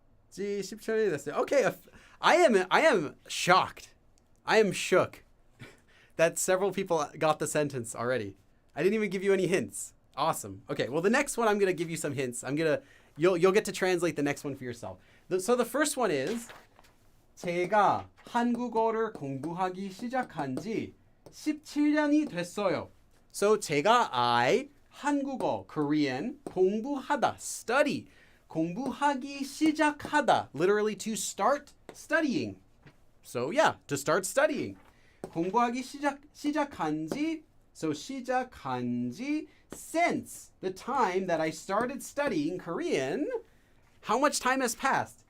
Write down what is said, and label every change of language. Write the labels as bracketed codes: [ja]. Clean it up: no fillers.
[ko] 지 17년이 됐어요. [en] Okay, I am shocked. I am shook that several people got the sentence already. I didn't even give you any hints. Awesome. Okay, well, the next one I'm going to give you some hints. You'll get to translate the next one for yourself. So the first one is [ko] 제가 한국어를 공부하기 시작한 지 17년이 됐어요. [en] So I 한국어, Korean, 공부하다, study. 공부하기 시작하다, literally to start studying. So yeah, to start studying. [ko] 공부하기 시작한 지, [en] so 시작한 지, since the time that I started studying Korean, how much time has passed?